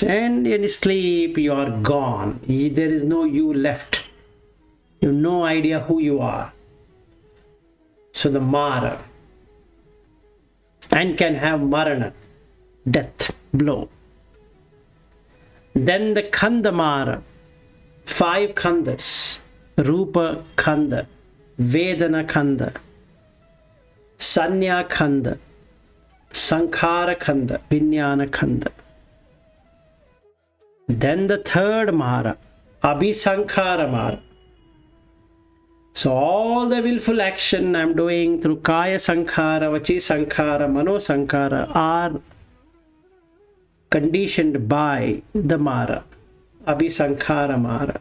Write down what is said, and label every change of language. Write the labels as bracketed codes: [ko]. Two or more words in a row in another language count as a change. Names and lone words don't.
[en] And in sleep, you are gone. There is no you left. You have no idea who you are. So the Mara. And can have Marana, death, blow. Then the [pi] Khanda Mara, 5 Khandas, Rupa Khanda, Vedana Khanda, Sanya Khanda, Sankhara Khanda, Vijnana Khanda. [en] Then the third Mara, [pi] Abhisankhara Mara. [en] So all the willful action I'm doing through [pi] Kaya Sankhara, Vachi Sankhara, Mano Sankhara [en] are conditioned by the Mara, [pi] Abhisankhara Mara.